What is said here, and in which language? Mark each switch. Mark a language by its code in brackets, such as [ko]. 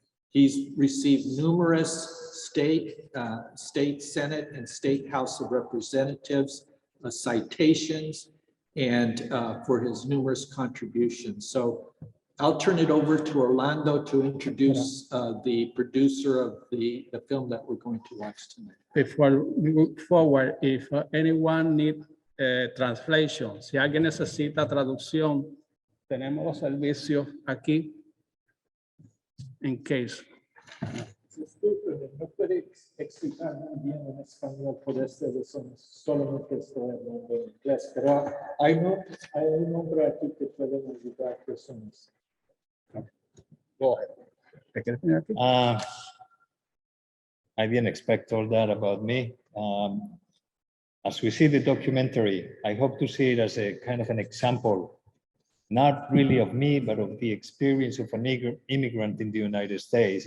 [en] He's received numerous state Senate and state House of Representatives citations and for his numerous contributions. So I'll turn it over to Orlando to introduce the producer of the film that we're going to watch tonight. Before we move forward, if anyone needs translation, [es] si alguien necesita traducción, tenemos los servicios aquí. [en] In case. [es] Disculpe, no puede explicar muy bien en español por este razón, solamente estoy hablando en inglés, pero hay un hombre aquí que puede ayudar a personas. [en] Go ahead. [es] ¿Te quieres poner aquí? [en] I didn't expect all that about me. As we see the documentary, I hope to see it as a kind of an example, not really of me, but of the experience of an immigrant in the United States.